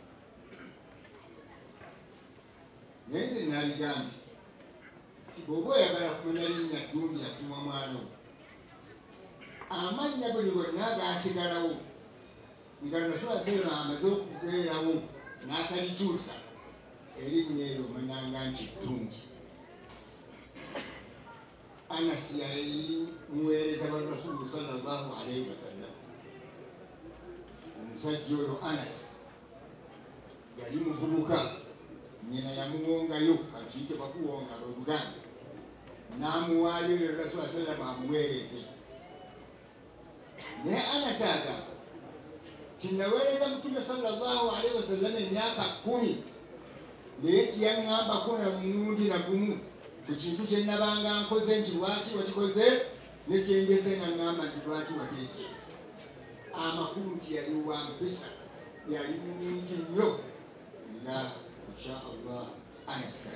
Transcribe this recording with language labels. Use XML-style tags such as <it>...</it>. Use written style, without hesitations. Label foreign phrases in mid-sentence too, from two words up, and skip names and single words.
<lg>naye nze naligambye ti bw'oba oyagala kumanya linnya ddungi atuma mwana wo amannya buli bonna agaasigalawo nga</lg> <ar>رسول الله صلى الله</ar> <lg>amaze okubeerawo n'atalikyusa erinnya eryo omanyanga nti ddungi Anas yali muweereza wa</lg> <ar>رسول الله صلى الله عليه وسلم</ar> <lg>omusajja oyo Anas yali muvubuka nyina yamuwongayo akiyite bakuwonga Oluganda n'amuwaayo</lg> <ar>رسول الله صلى الله</ar> <lg>amuweereze naye Anas agamba tinaweereza Mtume</lg> <ar>صلى الله عليه وسلم</ar> <lg>emyaka 10 naye tiyaŋŋambako na mulundi na gumu ku kintu kye nabanga nkoze nti lwaki wakikoze nekyengeze naŋŋamba nti lwaki wakirise amakulu nti yali wa mpisa yali mulungi nnyo nga inshallah Anas</lg>